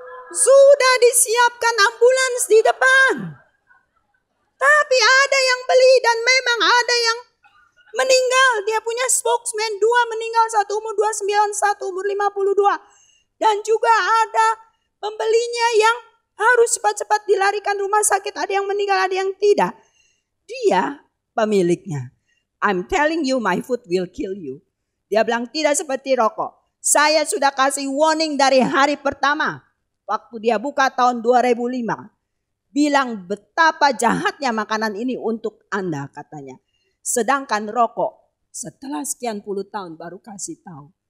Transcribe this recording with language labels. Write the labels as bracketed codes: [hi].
[id] Sudah disiapkan ambulans di depan. Tapi ada yang beli dan memang ada yang meninggal. Dia punya spokesman 2 meninggal, satu umur 29, satu umur 52. Dan juga ada pembelinya yang harus cepat-cepat dilarikan rumah sakit. Ada yang meninggal, ada yang tidak. Dia pemiliknya. [en] I'm telling you my food will kill you. [id] Dia bilang tidak seperti rokok. Saya sudah kasih warning dari hari pertama. Waktu dia buka tahun 2005. Bilang betapa jahatnya makanan ini untuk Anda katanya. Sedangkan rokok setelah sekian puluh tahun baru kasih tahu.